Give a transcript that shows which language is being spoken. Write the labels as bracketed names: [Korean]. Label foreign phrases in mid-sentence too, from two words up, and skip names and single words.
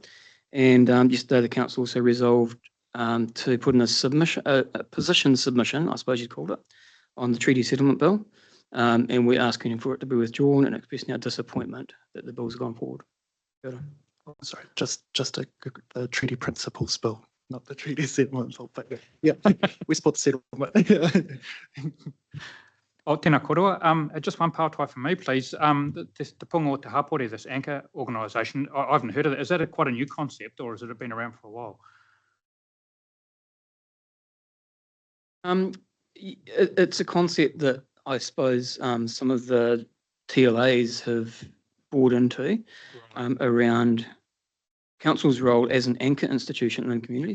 [English] And yesterday the council also resolved to put in a submission, a position submission, I suppose you'd call it, on the treaty settlement bill. And we're asking for it to be withdrawn and expressing our disappointment that the bill's gone forward. Sorry, just the treaty principles bill, not the treaty settlement bill, but yeah, we support the settlement. [Māori] Oh, tēnā koroa. [English] Just one part for me, please. Te Pungo Te Hapori, this anchor organisation, I haven't heard of it. Is that quite a new concept or has it been around for a while? It's a concept that I suppose some of the TLAs have bought into around council's role as an anchor institution in the community.